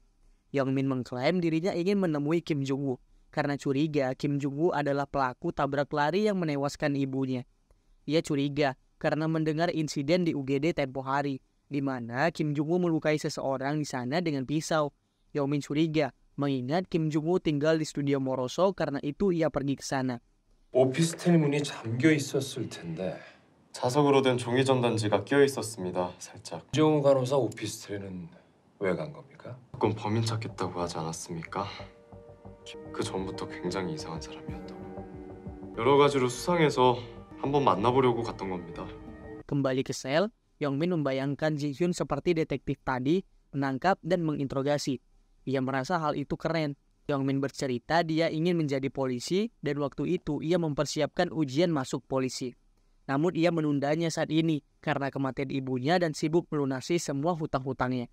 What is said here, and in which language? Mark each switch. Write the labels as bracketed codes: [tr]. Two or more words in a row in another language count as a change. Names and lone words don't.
[id] Yongmin mengklaim dirinya ingin menemui Kim Jung-woo karena curiga Kim Jung-woo adalah pelaku tabrak lari yang menewaskan ibunya. Ia curiga karena mendengar insiden di UGD tempo hari, di mana Kim Jung-woo melukai seseorang di sana dengan pisau. Yongmin curiga mengingat Kim Jung-woo tinggal di studio Moroso, karena itu ia pergi ke sana. [ko] 오피스텔 문이 잠겨 있었을 텐데 자석으로 된 종이 전단지가 끼어 있었습니다. 살짝. 김정우 간호사 오피스텔에는 왜 간 겁니까? 그건 범인 찾겠다고 하지 않았습니까? 그 전부터 굉장히 이상한 사람이었다고. 여러 가지로 수상해서 한번 만나보려고 갔던 겁니다. [id] Kembali ke sel, Yongmin membayangkan Ji-hyun seperti detektif tadi, menangkap dan menginterogasi. Ia merasa hal itu keren. Yongmin bercerita dia ingin menjadi polisi dan waktu itu ia mempersiapkan ujian masuk polisi. Namun ia menundanya saat ini karena kematian ibunya dan sibuk melunasi semua hutang-hutangnya.